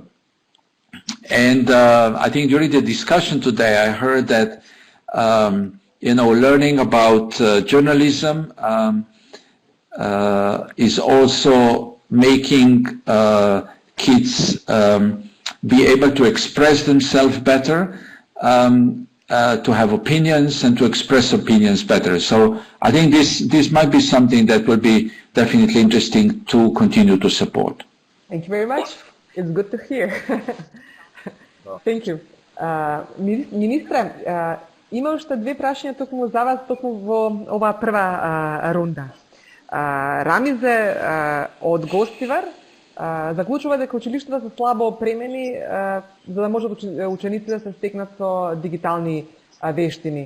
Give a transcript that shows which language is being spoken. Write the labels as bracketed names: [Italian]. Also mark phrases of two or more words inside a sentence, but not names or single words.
[English] And I think during the discussion today, I heard that learning about journalism is also making kids be able to express themselves better, to have opinions and to express opinions better. So I think this might be something that will be definitely interesting to continue to support. Thank you very much. It's good to hear. Thank you. [Macedonian] Министре, има уште две прашања токму за вас, токму во оваа прва рунда. Рамизе од Гостивар заклучува дека училиштата се слабо опремени за да можат учениците да се стекнат со дигитални вештини.